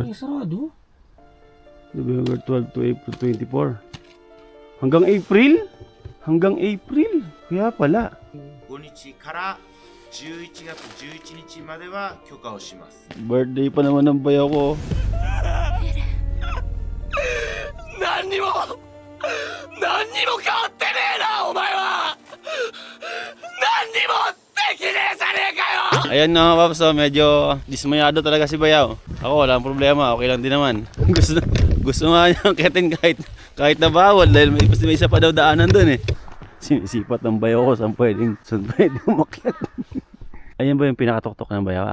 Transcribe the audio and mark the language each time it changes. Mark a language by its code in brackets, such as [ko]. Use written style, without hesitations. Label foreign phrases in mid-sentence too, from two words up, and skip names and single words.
[tl] Sarado. [en] November 12 to April 24. [tl] Hanggang April? Hanggang April? Kaya pala. [ja] 5 日から11月11日までは許可をします。 [tl] Birthday pa naman ng bayaw ko. [ja] 何にも変わってねえな、お前は。何にもできねえじゃねえかよ。 [tl] Ayan no, paps, so medyo dismayado talaga si Bayaw. Ako wala problema, okay lang din naman. gusto nga niya akitin kahit na bawal dahil may isa pa daw daanan doon eh. Sinisipat ng Bayaw ko saan pwedeng umakyat. Ayan ba yung pinakatuktok ng Bayaw?